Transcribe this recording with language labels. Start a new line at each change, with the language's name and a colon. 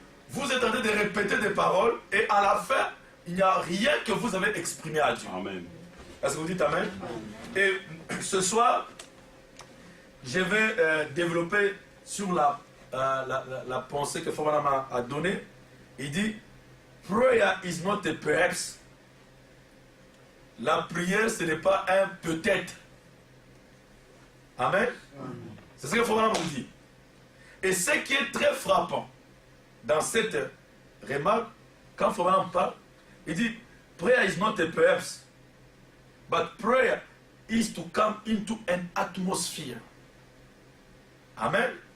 French: Vous êtes en train de répéter des paroles et à la fin, il n'y a rien que vous avez exprimé à Dieu. Amen. Est-ce que vous dites Amen? Et ce soir, je vais développer sur la pensée que Frère a donnée. Il dit,
English: prayer is not a perhaps.
French: La prière, ce n'est pas un peut-être. Amen. C'est ce que Frère nous dit. Et ce qui est très frappant dans cette remarque, quand Frère parle, il dit,
English: prayer is not a perhaps, but prayer is to come into an atmosphere.
French: Amen.